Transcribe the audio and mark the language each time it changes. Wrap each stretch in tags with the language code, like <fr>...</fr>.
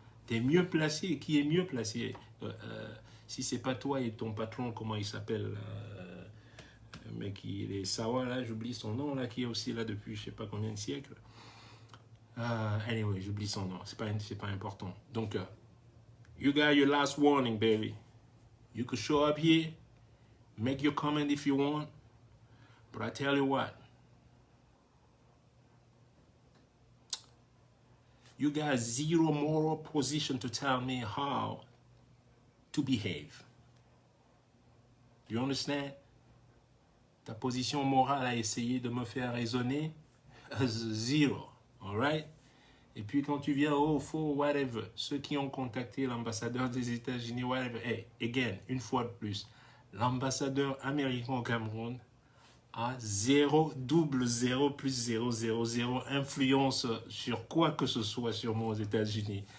<fr>Tu es mieux placé, qui est mieux placé? Si c'est pas toi et ton patron, comment il s'appelle, le mec qui est Sawa là, j'oublie son nom là, qui est aussi là depuis je sais pas combien de siècles.</fr> <en>Anyway,</en> <fr>j'oublie son nom, c'est pas important.</fr> <en>Donc, you got your last warning, baby. You could show up here, make your comment if you want, but I tell you what, you got zero moral position to tell me how to behave. Do you understand?</en> <fr>Ta position morale à essayer de me faire raisonner, zero,</fr> <en>all right?</en> <fr>Et puis quand tu viens au faux, whatever, ceux qui ont contacté l'ambassadeur des États-Unis, whatever,</fr> <en>hey, again,</en> <fr>une fois de plus, l'ambassadeur américain au Cameroun a 0 plus 0 influence sur quoi que ce soit sur moi aux États-Unis.</fr>